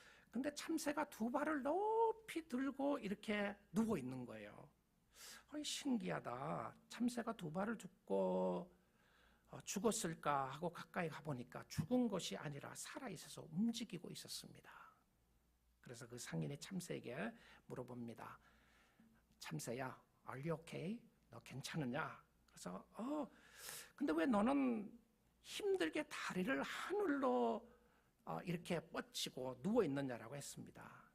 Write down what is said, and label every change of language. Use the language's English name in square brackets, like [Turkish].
[Korean] 근데 참새가 두 발을 높이 들고 이렇게 누워 있는 거예요. 신기하다. 참새가 두 발을 죽고 죽었을까 하고 가까이 가보니까 죽은 것이 아니라 살아있어서 움직이고 있었습니다. 그래서 그 상인이 참새에게 물어봅니다. 참새야, [English] are you okay? [Korean] 너 괜찮으냐? 그래서 근데 왜 너는 힘들게 다리를 하늘로 이렇게 뻗치고 누워 있느냐라고 했습니다.